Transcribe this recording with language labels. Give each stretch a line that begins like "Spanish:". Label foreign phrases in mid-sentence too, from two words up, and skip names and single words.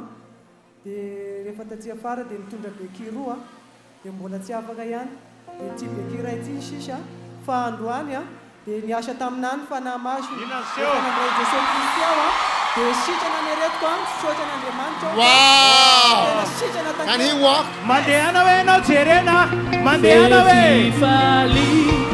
Malagasy: Dia rehefa tatsy afara dia nitondra beky roa, dia mbola tsy afaka ihany. Dia tsy beky iray ity sisa fa androany a, dia niasa taminany fa namaso. Inona ny seho? Nanao Jesosy Kristy ao a, dia sitrana nieretiko a, fisotra n'Andriamanitra.
English: Wow!
Malagasy: Sitrana
English: Can he walk?
Malagasy: Mandehana hoe ianao jerena? Mandehana hoe?